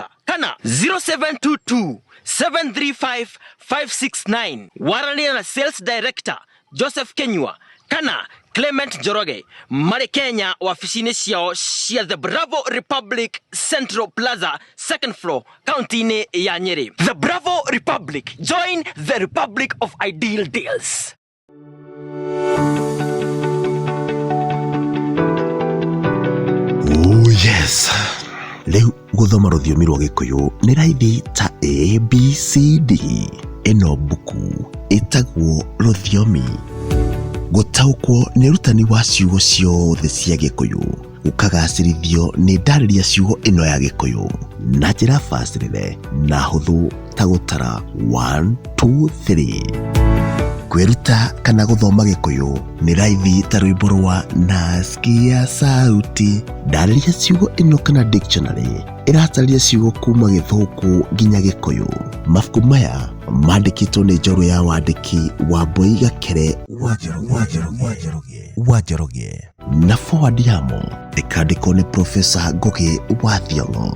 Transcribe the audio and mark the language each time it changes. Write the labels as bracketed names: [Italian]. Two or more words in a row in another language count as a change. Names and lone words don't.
[Kikuyu] Kana 0722 735 569. Walie na [English] Sales Director [Kikuyu] Joseph Kenywa. Kana Clement Joroge mari Kenya ofisini ciao cia The Bravo Republic Central Plaza [English] 2nd floor [Kikuyu] county ya Nyeri. [English] The Bravo Republic, join the Republic of Ideal Deals. Yes. [Kikuyu] Leu guthoma rũthiomi rwa Gĩkũyũ nĩ raithi ta ABCD. Ĩno buku ĩtagwo rũthiomi. Gũtaũkwo nĩ rutani wa ciugo ciothe cia Gĩkũyũ. Gũkagacĩrithio nĩ ndarĩria ciugo ĩno ya Gĩkũyũ na njĩra bacĩrĩre na hũthũ ta gũtara 1 2 3. Kweruta kana guthoma Gĩkũyũ nĩ raithi ta rwĩmbo rwa [Swahili] nasikia sauti. [Kikuyu] Ndarĩria ciugo ĩno kana dictionary ĩratarĩria ciugo kuma Gĩthũngũ nginya Gĩkũyũ. Mabuku maya mandĩkĩtwo nĩ njorua ya wandĩki wa Mbũi Gakere wa Njoroge na forward yamo ĩkandĩkwo nĩ Professor Ngũgĩ wa Thiong'o.